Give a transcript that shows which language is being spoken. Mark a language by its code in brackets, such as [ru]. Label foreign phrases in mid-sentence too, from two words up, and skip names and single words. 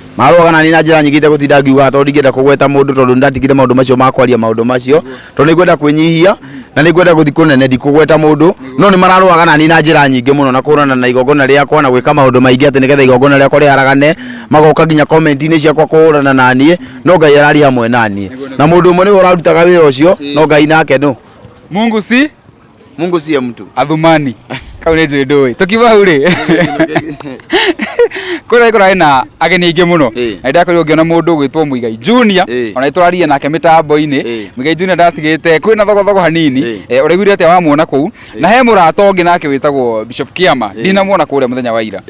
[ki] mararuaga nani na njira nyingite gutinda ngiuga tondu ngenda kugweta mundu tondu ndatigire maundu macio makwaria maundu macio tondu ngwenda kwenyihia na ngwenda guthi kunene ndikugweta mundu no ni mararuaga nani na njira nyingi muno na kurana na igongona riakwa na gwika maundu maingi ati nigetha igongona riakwa riharagane magoka nginya comment-ini ciakwa kurana nani no Ngai arari hamwe nani na mundu umwe ni urarutaga wira ucio no Ngai nake no [sw] Mungu si Mungu siye mtu. [ki] Athumani. Kau nĩ njũĩ ndũĩ. Tũkiuma hau rĩ. Kũrĩa na ageni aingĩ mũno. Na ndakorirwo ngĩona mũndũ gwĩtwo Muigai Junior. Ona itũraria nake mĩtambo-inĩ. Muigai Junior ndatigĩte kwĩna thogothogo hanini. Ũraiguire atĩa wamuona kũu. Na he mũrata ũngĩ nake wĩtagwo Bishop Kiama. Ndinamuona kũrĩa mũthenya wa ira.